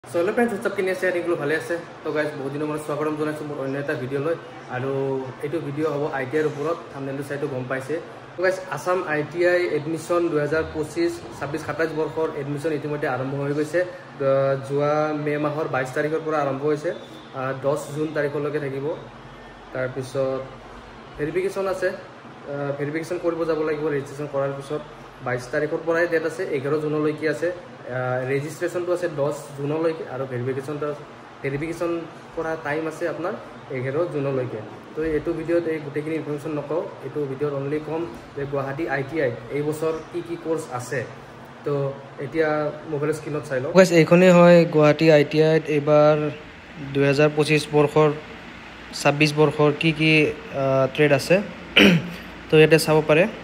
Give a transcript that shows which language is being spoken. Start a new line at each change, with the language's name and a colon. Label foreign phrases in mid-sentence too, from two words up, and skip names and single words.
English: So hello friends, what's up?
Assamese: কিনি আছে আনিক্লো ভালে আছে.
English: So guys,
Assamese: বহুত দিনৰ মূৰত স্বাগতম জনাইছো মোৰ অন্য এটা video লৈ আৰু এটো video হ'ব ITI ৰ ওপৰত thumbnail টো চাইতো গম পাইছে.
English: So guys,
Assamese: Assam ITI admission 2025 26 27 borkhor admission itimodhe arambho hoi goise. যোৱা May মাহৰ 22 তাৰিখৰ পৰা আৰম্ভ হৈছে 10 June তাৰিখলৈকে থাকিব. Tar pisot verification ase, verification koribo jabo lagibo registration korar pisot 22 tarikhor porai date ase 11 June loiki ase. Registration to আছে 10 June লৈকে আৰু ভেৰিফিকেশন কৰা টাইম আছে আপোনাৰ 11 June লৈকে তো এটো ভিডিওত এই গুটেখিনি ইনফৰমেশন নকও এটো ভিডিওত অনলি কম যে গুৱাহাটী ITI এই বছৰ কি কোর্স আছে তো এতিয়া
English: mobile screen
Assamese: চাই লও গাইস এইখনে হয় গুৱাহাটী ITI এবাৰ 2025 বৰ্ষৰ 26 বৰ্ষৰ কি ট্ৰেড আছে তো ইয়াতে চাব পাৰে